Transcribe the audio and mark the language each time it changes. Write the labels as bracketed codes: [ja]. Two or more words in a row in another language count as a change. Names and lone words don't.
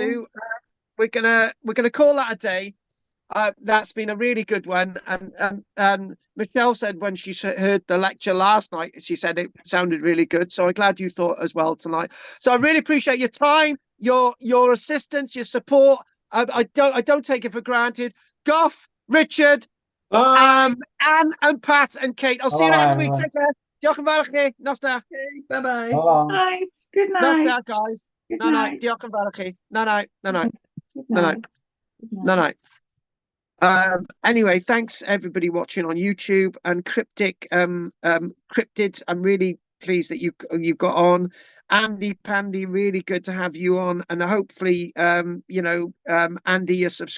[en] do, we're gonna call that a day. That's been a really good one, and Michelle said when she heard the lecture last night, she said it sounded really good. So I'm glad you thought as well tonight. So I really appreciate your time, your assistance, your support. I don't take it for granted. Goff, Richard, Bye. Anne, and Pat and Kate. I'll see you Bye, next week. everyone. Take care. [cy] Diolch yn fawr i chi. Nos da. [en] Okay, bye-bye. So long. night. Good [cy] Nos [en] night. [cy] da, guys. [en] Good No, night. [cy] diolch yn fawr i chi. [en] No. Good No. night. Good No. night. Anyway, thanks everybody watching on YouTube and Cryptid. I'm really pleased that you got on. Andy Pandy, really good to have you on, and hopefully Andy, you're subscribed.